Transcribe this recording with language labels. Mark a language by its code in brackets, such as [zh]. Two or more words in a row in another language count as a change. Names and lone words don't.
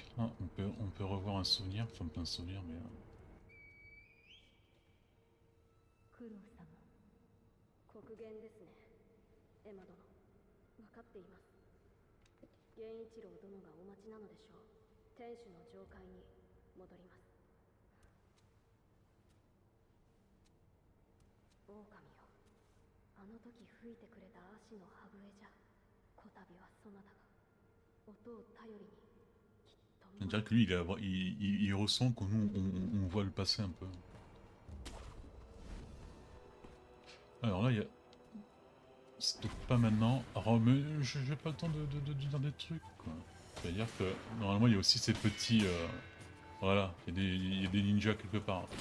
[fr] Là, on peut revoir un souvenir, enfin pas un souvenir, mais... [ja] クロウ様、黒源ですね。エマ殿、分かっています。源一郎殿がお待ちなのでしょう。天守の上階に戻ります。狼よ、あの時吹いてくれた足の歯笛じゃ、こたびはそなたが音を頼りにきっと。 [fr] On dirait que lui, il ressent que nous, on voit le passé un peu. Alors là, il y a... C'est peut-être pas maintenant. Alors, mais j'ai pas le temps de dire des trucs, quoi. C'est-à-dire que, normalement, il y a aussi ces petits... Voilà, il y a des ninjas quelque part.